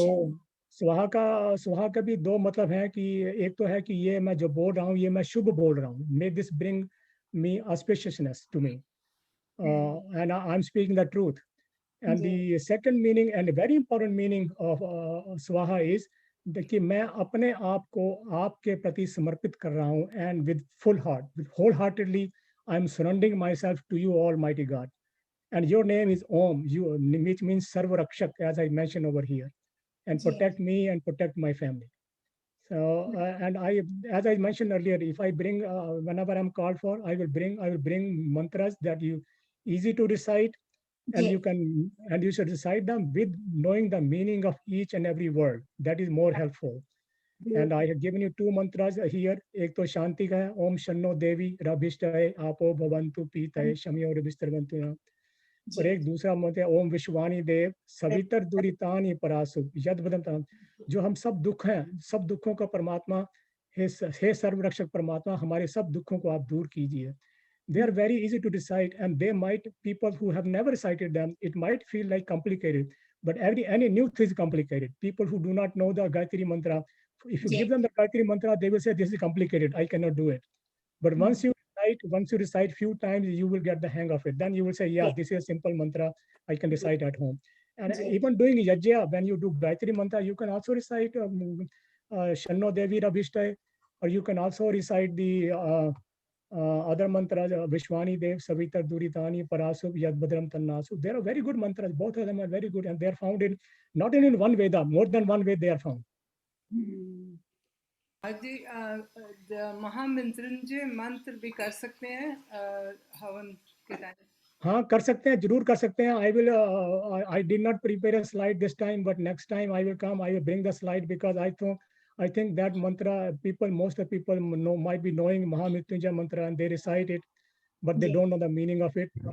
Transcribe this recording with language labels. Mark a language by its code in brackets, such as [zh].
[hi] तो स्वाहा का भी दो मतलब है कि एक तो है कि ये मैं जो बोल रहा हूँ ये मैं शुभ बोल रहा हूँ. [en] May this bring me auspiciousness to me, and I'm speaking the truth. And [hi] ji. [en] the second meaning and a very important meaning of swaha is [hi] कि मैं अपने आप को आपके प्रति समर्पित कर रहा हूँ, [en] and with full heart, with wholeheartedly, I'm surrendering myself to you, Almighty God. And your name is Om, which means Sarva Rakshak, as I mentioned over here, and protect me and protect my family. So, and as I mentioned earlier, if I bring, whenever I'm called for, I will bring mantras that you easy to recite, and [hi] ji. [en] you should recite them with knowing the meaning of each and every word. That is more helpful. And I have given you two mantras here. [hi] एक तो शांति का है, ओम शन्नो देवी रभिष्टाय आपो भवन्तु पीताय शम्यो रभिस्तरवन्तु ना. और एक दूसरा मंत्र है ओम विश्वानी देव सवितर दुरितानि परासु यद वदन्तं. जो हम सब दुख हैं, सब दुखों का परमात्मा, हे सर्वरक्षक परमात्मा, हमारे सब दुखों को आप दूर कीजिए. [en] They are very easy to recite, and they might, people who have never recited them, it might feel like complicated, but any new thing is complicated. People who do not know the Gayatri Mantra, if you give them the Gayatri Mantra, they will say, this is complicated, I cannot do it. But once you recite few times, you will get the hang of it. Then you will say, yeah, this is a simple mantra, I can recite at home. And even doing yajna, when you do Gayatri Mantra, you can also recite Shanno Devi Rabhishtai, or you can also recite the other mantras, Vishwani Dev, Savitar Duritani, Parasub, Yad Badram Tannasu. They are very good mantras. Both of them are very good, and they are found in not only in one Veda, more than one Veda they are found. [hi] जी महामृत्युंजय मंत्र भी कर सकते हैं हवन के time. हाँ, कर सकते हैं, जरूर कर सकते हैं. [en] I did not prepare a slide this time, but next time I will come, I will bring the slide, because I think that mantra, most of the people might be knowing Mahamrityunjay mantra and they recite it, but they don't know the meaning of it.